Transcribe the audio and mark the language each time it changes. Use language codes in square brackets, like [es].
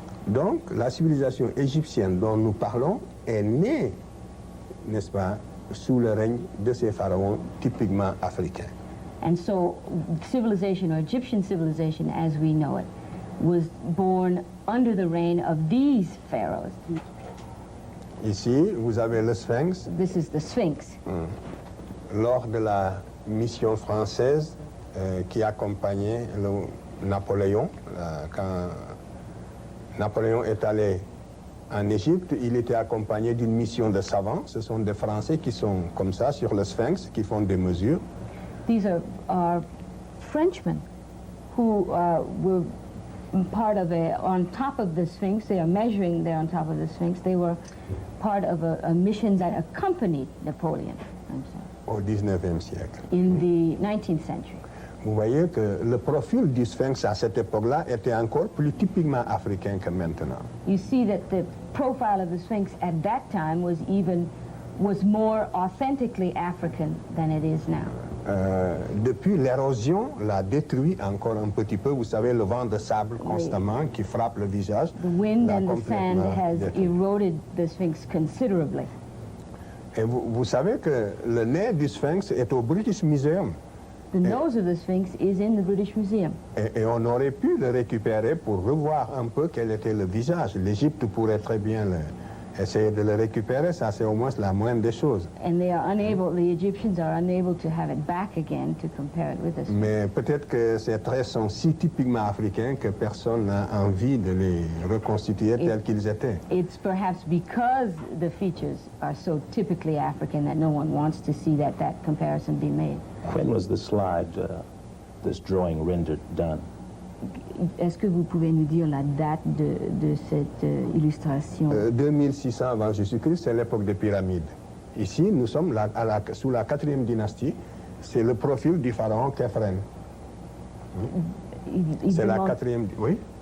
[fr] Donc, la civilisation égyptienne dont nous parlons est née, n'est-ce pas, sous le règne de ces pharaons typiquement africains. [en] And so civilization, or Egyptian civilization as we know it, was born under the reign of these pharaohs. [fr] Ici, vous avez le Sphinx. [en] This is the Sphinx. [fr] Lors de la mission française qui accompagnait le Napoléon, quand Napoléon est allé en Égypte, il était accompagné d'une mission de savants. Ce sont des Français qui sont comme ça sur le Sphinx, qui font des mesures. [en] These are Frenchmen who were part of a, on top of the Sphinx, they are measuring there on top of the Sphinx, they were part of a mission that accompanied Napoleon, I'm sorry. [fr] Au 19e siècle. [en] In the 19th century. [fr] Vous voyez que le profil du Sphinx à cette époque-là était encore plus typiquement africain que maintenant. [en] You see that the profile of the Sphinx at that time was even was more authentically African than it is now. [fr] Depuis, l'érosion l'a détruit encore un petit peu. Vous savez, le vent de sable constamment qui frappe le visage. [en] The wind and the sand has eroded the Sphinx considerably. [fr] Et vous savez que le nez du Sphinx est au British Museum. [en] The nose of the Sphinx is in the British Museum. [fr] Et on aurait pu le récupérer pour revoir un peu quel était le visage. L'Égypte pourrait très bien le essayer de le récupérer, ça c'est au moins la moindre des choses. [en] And they are unable, the Egyptians are unable to have it back again to compare it with the Sphinx. [fr] Mais peut-être que ces traits sont si typiquement africains que personne n'a envie de les reconstituer tels qu'ils étaient. [en] It's perhaps because the features are so typically African that no one wants to see that comparison be made. When was the slide, this drawing rendered, done? [fr] Est-ce que vous pouvez nous dire la date de cette illustration? 2600 avant Jésus-Christ, c'est l'époque des pyramides. Ici, nous sommes sous la 4e dynastie. C'est le profil du pharaon Khéphren. C'est la 4e, oui?